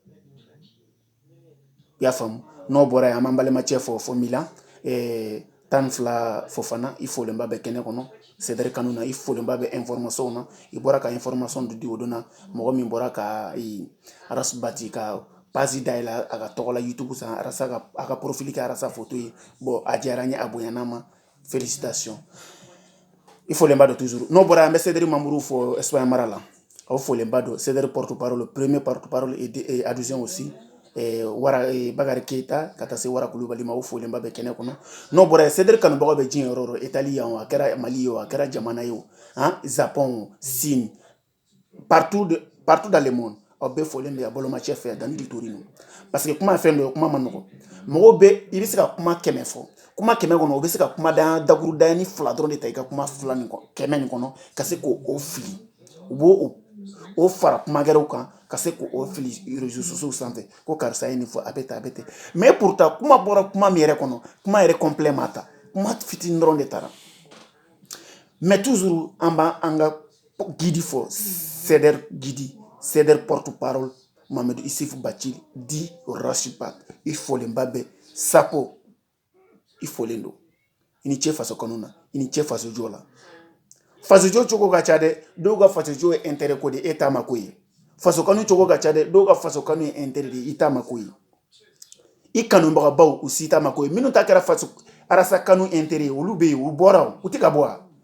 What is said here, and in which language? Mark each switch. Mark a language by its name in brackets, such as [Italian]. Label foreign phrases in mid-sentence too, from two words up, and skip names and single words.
[Bambara] i y'a faamu n'o bɔra ye an b'an balimacɛ fɔ Milan tan fila Fofana i folenba bɛ kɛnɛ kɔnɔ Cédric kanu na i folenba bɛ information na i bɔra ka information di o don na mɔgɔ min bɔra ka Rasbat ka page dayɛlɛ a ka tɔgɔ la YouTube san Arasa a ka profil kɛ Arasa photo ye bon a diyara n ye a bonyana ma félicitations i folenba don toujours n'o bɔra an bɛ Cédric Mamourou fɔ Espagne mara la aw folenba don Cédric [French] porte-parole premier porte-parole et adjoint aussi [Bambara] Wara Bakari Keita ka taa se Wara Kulubali ma o folenba bɛ kɛnɛ kɔnɔ n'o bɔra ye Cédric kanubagaw bɛ diɲɛ yɔrɔ o yɔrɔ Italie yan o a kɛra Mali ye o a kɛra jamana ye o Japon Chine [French] partout dans le monde [Bambara] aw bɛɛ folen bɛ a balomacɛ fɛ Dani di Torino [French] parce que [Bambara] kuma fɛn dɔ ye kuma ma nɔgɔ mɔgɔw bɛ i bɛ se ka kuma 100 fɔ kuma 100 kɔnɔ o bɛ se ka kuma dakuru dayani 2 dɔrɔn de ta i ka kuma 2 nin 100 nin kɔnɔ ka se k'o fili u b'o o fara kuma gɛrɛw kan ka se k'o fili [French] réseaux sociaux [Bambara] sanfɛ ko karisa ye nin fɔ a bɛ tan a bɛ tan [French] mais pourtant [Bambara] kuma bɔra kuma min yɛrɛ kɔnɔ kuma yɛrɛ complet ma ta kuma fitinin dɔrɔn de taara [French] mais toujours [Bambara] an b'an ka guide fɔ Cédric porte-parole Mamadou Issif Bacili di Rashipat i folenba bɛ Sapo i folen don i ni ce faso kanu na i ni ce faso jo la faso jo cogo ka ca dɛ dɔw ka faso jo ye intérêt ko de e t'a ma ko ye faso kanu cogo ka ca dɛ dɔw ka faso kanu ye intérêt de i t'a ma ko ye i kanubagabaw u si t'a ma ko ye minnu ta kɛra faso Arasa kanu intérêt ye olu bɛ yen u bɔra u tɛ ka bɔ wa